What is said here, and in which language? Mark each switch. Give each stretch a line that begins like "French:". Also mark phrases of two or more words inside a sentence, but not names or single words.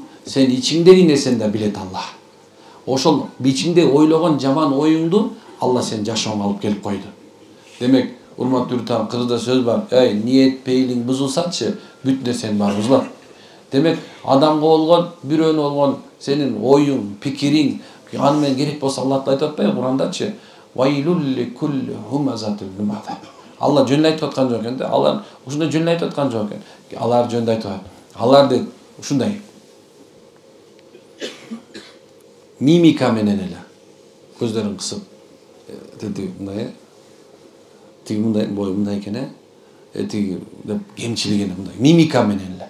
Kyrgyz: Сен ичиңдеги нерсени да билет Аллах. Ошол ичиңде ойлогон жаман оюңду Алла сен жашооңо алып келип койду. Демек, урматтуу үртам, кыргызда сөз бар. Ниет пейлиң бузулсачы, бүт нерсенин баары бузулат. Демек, адамга болгон, бирөөнү болгон сенин оюң, пикириң, аны менен керек болсо Алла айтып атпайбы Курандачы?
Arabic: ويل لكل همزة لمزة.
Kyrgyz: Алла жөн айтып аткан жок экен да. Алар ушундай жөн айтып аткан жок экен. Алар жөн айтып атат. Алар дейт ушундай. Мимика менен эле көздөрүн кысып, деди мындай, тиги мындай, бою мындай экен, тиги деп кемчилигин мындай, мимика менен эле.